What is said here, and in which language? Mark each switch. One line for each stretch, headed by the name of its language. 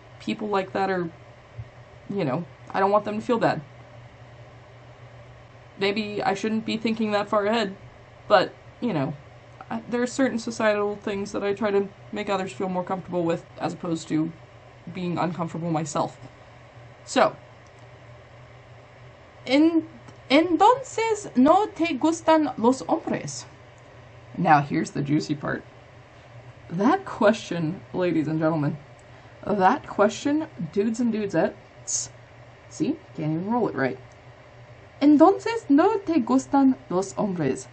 English: People like that are, I don't want them to feel bad. Maybe I shouldn't be thinking that far ahead, but, there are certain societal things that I try to make others feel more comfortable with, as opposed to being uncomfortable myself.
Spanish: So, entonces no te gustan los hombres?
English: Now here's the juicy part. That question, ladies and gentlemen, that question, dudes and dudettes, see, can't even roll it right.
Spanish: Entonces no te gustan los hombres.